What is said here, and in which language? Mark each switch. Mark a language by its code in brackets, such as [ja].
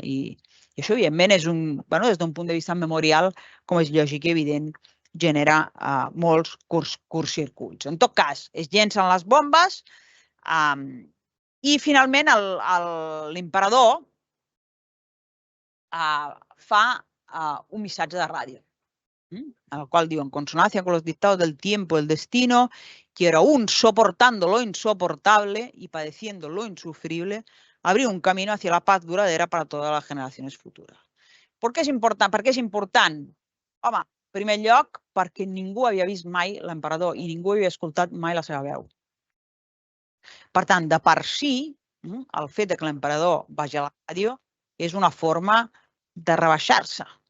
[ca] I això, evidentment, des d'un punt de vista memorial, com és lògic i evident, genera molts curtcircuits. En tot cas, es llencen les bombes i finalment l'emperador fa un missatge de ràdio, en el qual diu: [es] en consonancia con los dictados del tiempo y el destino, quiero aún soportando lo insoportable y padeciendo lo insufrible, abrir un camino hacia la paz duradera para todas las generaciones futuras. [ca] Per què és important? Per què és important? Home, en primer lloc, perquè ningú havia vist mai l'emperador i ningú havia escoltat mai la seva veu. Per tant, de per si, el fet que l'emperador vagi a la ràdio és una forma de rebaixar-se.